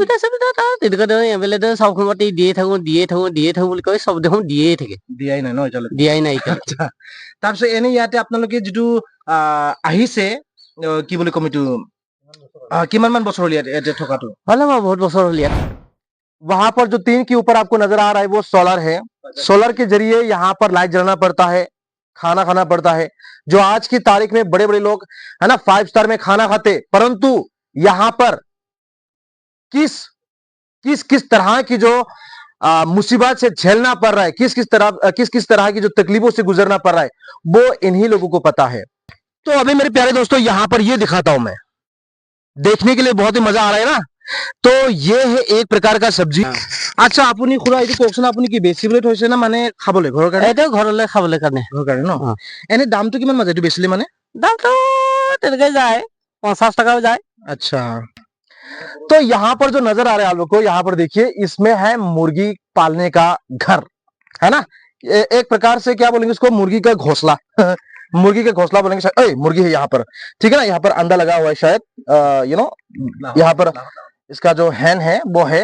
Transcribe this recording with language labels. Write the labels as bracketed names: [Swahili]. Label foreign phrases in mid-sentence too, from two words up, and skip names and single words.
[Assamese] সুবিধা তেনেকুৱা ধৰণৰ MLA চব সময়তে দিয়ে থাকো বুলি কয়, চব দেখোন দিয়েই থাকে। দিয়াই নাই ন এতিয়ালৈকে? দিয়াই নাই এতিয়ালৈকে। তাৰপিছত এনে ইয়াতে আপোনালোকে যিটো আহিছে, কি বুলি কম এইটো, কিমান মান बছৰ হ'ল ইয়াতে থকাটো? बहुत बছৰ হ'ল ইয়াত। [Hindi] वहां पर जो 3 के ऊपर आपको नजर आ रहा है वो सोलर है। सोलर के जरिए यहाँ पर लाइट जलाना पड़ता है, खाना खाना पड़ता है। जो आज की तारीख में बड़े बड़े लोग है ना 5 स्टार में खाना खाते, परंतु यहाँ पर किस किस किस तरह की जो मुसीबत से झेलना पड़ रहा है, किस किस तरह की जो तकलीफों से गुजरना पड़ रहा है, वो इन्हीं लोगों को पता है। तो अभी मेरे प्यारे दोस्तों यहाँ पर ये दिखाता हूं मैं, देखने के लिए बहुत ही मजा आ रहा है ना। तो ये है एक प्रकार का सब्जी। [Assamese] আচ্ছা, আপুনি খুৰা এইটো কওকচোন, আপুনি কি বেচিবলৈ থৈছে না মানে খাবলৈ ঘৰৰ কাৰণে? এইটো ঘৰলৈ খাবলৈ কাৰণে। ঘৰৰ কাৰণে ন? এনে দামটো কিমান মান যায় এইটো বেচিলে মানে? দামটো তেনেকৈ যায়, 50 টাকাও যায়। [Hindi] अच्छा। तो यहाँ पर जो नजर आ रहा है आप लोग को, यहाँ पर देखिए, इसमें है मुर्गी पालने का घर, है ना। एक प्रकार से क्या बोलेंगे इसको, मुर्गी का घोंसला। मुर्गी का घोंसला बोलेंगे शायद। मुर्गी है यहाँ पर, ठीक है ना। यहाँ पर अंडा लगा हुआ है शायद, यहाँ पर इसका जो हैन है वो है।